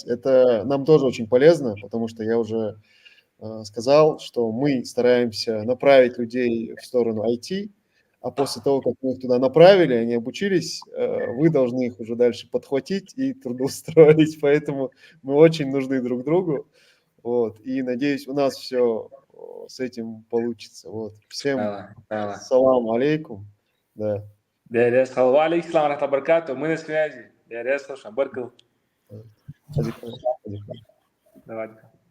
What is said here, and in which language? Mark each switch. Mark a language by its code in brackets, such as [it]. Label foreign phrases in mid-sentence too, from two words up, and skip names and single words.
[ru] Это нам тоже очень полезно, потому что я уже сказал, что мы стараемся направить людей в сторону IT, а после того, как мы их туда направили, они обучились, вы должны их уже дальше подхватить и трудоустроить. Поэтому мы очень нужны друг другу. Вот. И надеюсь, у нас все с этим получится. Вот. Всем [ar] سلام عليكم. [ru] Да. Для Ильяс Халва, [ar] عليكم رحمة الله وبركاته. [ru] Мы на связи. Для Ильяс Халшана. Баркал. Адикум. Давай.